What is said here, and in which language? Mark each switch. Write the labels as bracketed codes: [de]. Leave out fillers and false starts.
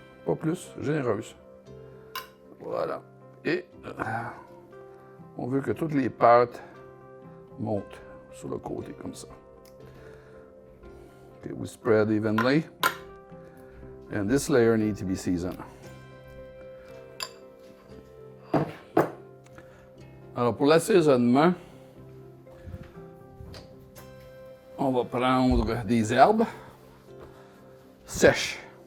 [fr] Pas plus, généreuse. Voilà. Et on veut que toutes les pâtes montent sur le côté comme ça. [en] Okay, we spread evenly. And this layer needs to be seasoned. [fr] Alors, pour l'assaisonnement, on va prendre des herbes sèches.